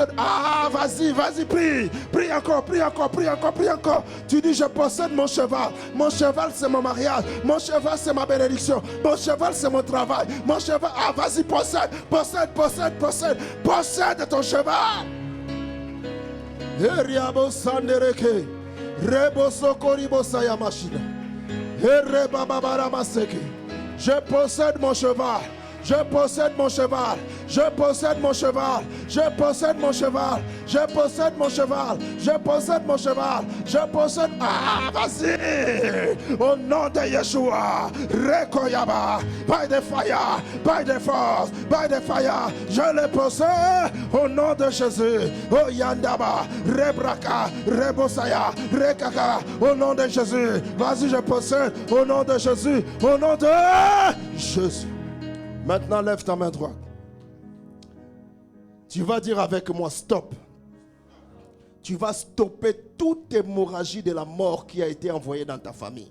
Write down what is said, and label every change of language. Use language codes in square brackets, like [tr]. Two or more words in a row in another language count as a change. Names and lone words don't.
[fr] Ah, vas-y, vas-y, prie. Prie encore, prie encore, prie encore, prie encore. Tu dis, je possède mon cheval. Mon cheval, c'est mon mariage. Mon cheval, c'est ma bénédiction. Mon cheval, c'est mon travail. Mon cheval... Ah, vas-y, possède, possède, possède, possède. Possède ton cheval. Rebo sandereke. Rebo sokoribo sayamashina. Je possède mon cheval. Je possède mon cheval. Je possède mon cheval. Je possède mon cheval. Je possède mon cheval. Je possède mon cheval. Je possède. Ah, vas-y. Au nom de Yeshua. Rekoyaba. [en] By the fire. By the force. By the fire. [fr] Je le possède. Au nom de Jésus. Oh Yandaba. Rebraka. Rebosaya. Rekaka. Au nom de Jésus. Vas-y, je possède. Au nom de Jésus. Au nom de Jésus. Maintenant, lève ta main droite. Tu vas dire avec moi, stop. Tu vas stopper toute hémorragie de la mort qui a été envoyée dans ta famille.